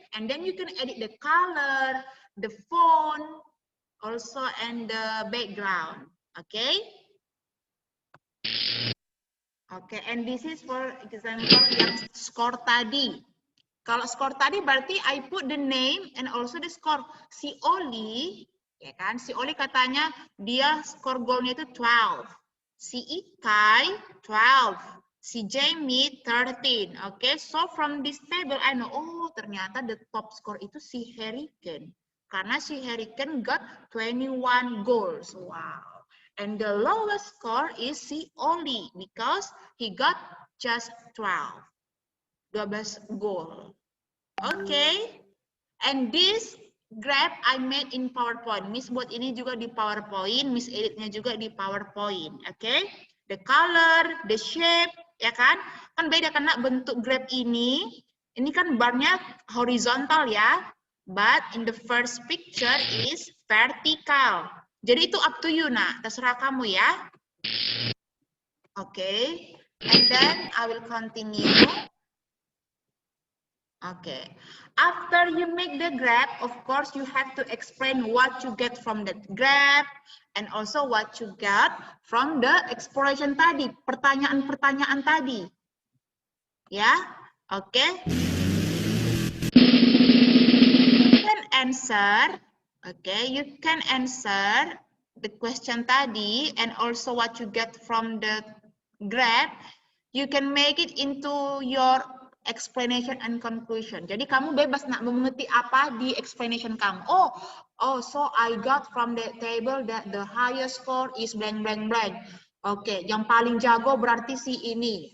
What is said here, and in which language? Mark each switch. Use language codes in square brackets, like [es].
[en] And then you can edit the color, the font, also and the background, okay? Okay, and this is for example [id] yang skor tadi. Kalau skor tadi berarti [en] I put the name and also the score. [id] Si Oli, ya kan? Si Oli katanya dia skor golnya itu 12. Si Ikai 12. Si Jamie 13. [en] Okay, so from this table I know, oh ternyata the top score itu si Harry Kane. [id] Karena si [en] Harry Kane got 21 goals. Wow. And the lowest score is si Oli because he got just 12 goal. Okay. And this graph I made in PowerPoint. [id] Miss buat ini juga di PowerPoint, Miss editnya juga di PowerPoint. Okay. [en] The color, the shape, ya kan? [id] Kan beda karena bentuk graph ini kan barnya horizontal ya. [en] But in the first picture is vertical. [id] Jadi itu [en] up to you, [id] nak. Terserah kamu ya. Okay. [en] And then I will continue. Okay. After you make the graph, of course, you have to explain what you get from that graph and also what you got from the exploration tadi, [id] pertanyaan-pertanyaan tadi. [en] Ya, okay. You can answer, okay, you can answer the question tadi and also what you get from the graph. You can make it into your explanation and conclusion. [id] Jadi kamu bebas nak mengerti apa di explanation kamu. [en] Oh, so I got from the table that the highest score is blank blank blank. [id] Oke, yang paling jago berarti si ini.